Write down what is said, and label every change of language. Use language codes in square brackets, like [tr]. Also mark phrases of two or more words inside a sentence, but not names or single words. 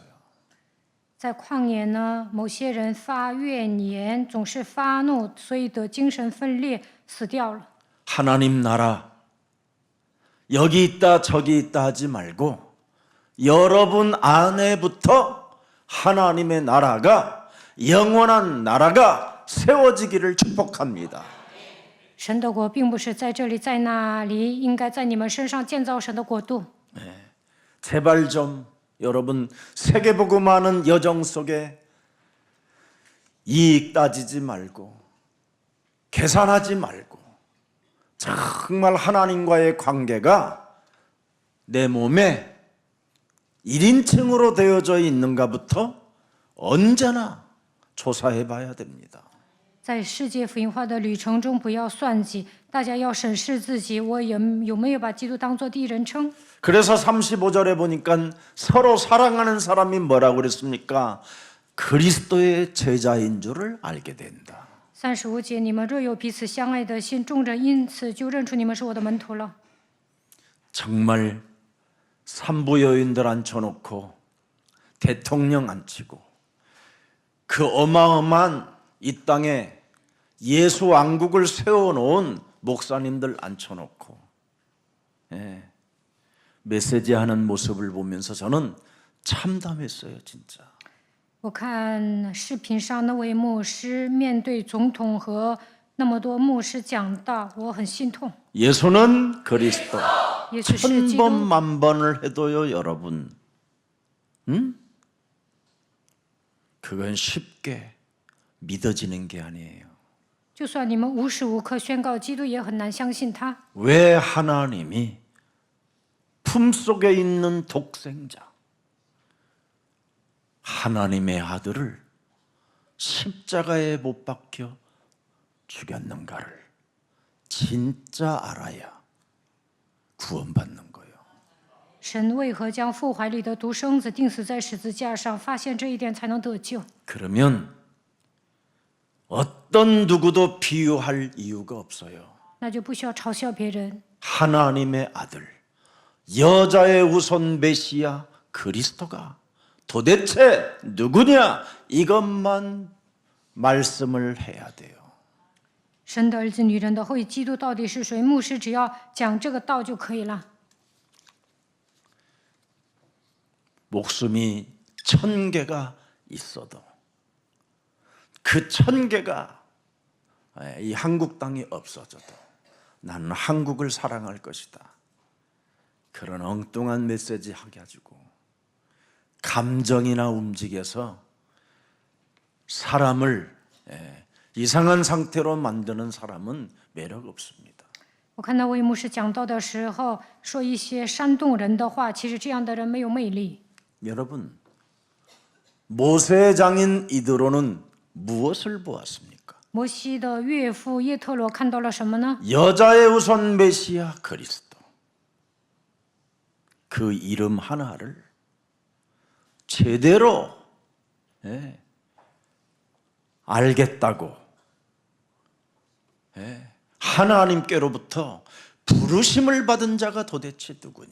[zh] 在旷野呢，某些人发怨言，总是发怒，所以得精神分裂，死掉了。 [ko] 하나님 나라 여기 있다 저기 있다 하지 말고 여러분 안에부터 하나님의 나라가 영원한 나라가 세워지기를 축복합니다. [zh] 神的国并不是在这里在那里，应该在你们身上建造神的国度。 [ko] 제발 좀 여러분 세계복음하는 여정 속에 이익 따지지 말고 계산하지 말고 정말 하나님과의 관계가 내 몸에 1인칭으로 되어져 있는가부터 언제나 조사해 봐야 됩니다. [zh] 在世界福音化的旅程中，不要算计，大家要审视自己，我有没有把基督当作第一人称？ [ko] 그래서 35절에 보니까 서로 사랑하는 사람이 뭐라고 그랬습니까? 그리스도의 제자인 줄을 알게 된다. [zh] 35 节，你们若有彼此相爱的心，众人因此就认出你们是我的门徒了。 [ko] 정말 산부 여인들 앉혀놓고 대통령 앉히고 그 어마어마한 이 땅에 예수 왕국을 세워놓은 목사님들 앉혀놓고 메시지하는 모습을 보면서 저는 참담했어요, 진짜. [zh] 我看视频上那位牧师面对总统和那么多牧师讲道，我很心痛。 [ko] 예수는 그리스도. [zh] 耶稣是基 [ko] 천번 [zh] 督， [ko] 만번을 해도요, 여러분. 그건 쉽게 믿어지는 게 아니에요. [zh] 就算你们无时无刻宣告基督，也很难相信他。 [ko] 왜 하나님이 품속에 있는 독생자 하나님의 아들을 십자가에 못 박혀 죽였는가를 진짜 알아야 구원받는 거예요. [zh] 神为何将父怀里的独生子钉死在十字架上？发现这一点才能得救。 [ko] 그러면 어떤 누구도 비유할 이유가 없어요. [zh] 那就不需要嘲笑别人。 [ko] 하나님의 아들, 여자의 우선 메시아 그리스도가 도대체 누구냐? 이것만 말씀을 해야 돼요. [zh] 神的儿子，女人的后裔，基督到底是谁？牧师只要讲这个道就可以了。 [ko] 목숨이 1000개가 있어도 그 1000개가 이 한국 땅이 없어져도 나는 한국을 사랑할 것이다. 그런 엉뚱한 메시지 해가지고 감정이나 움직여서 사람을 이상한 상태로 만드는 사람은 매력 없습니다. [zh] 我看那位牧师讲道的时候，说一些煽动人的话，其实这样的人没有魅力。 [ko] 여러분, 모세의 장인 이드로는 무엇을 보았습니까? [zh] 摩西的岳父叶特罗看到了什么呢？ [ko] 여자의 우선 메시아 그리스도. 그 이름 하나를 제대로 알겠다고 하나님께로부터 부르심을 받은 자가 도대체 누구냐?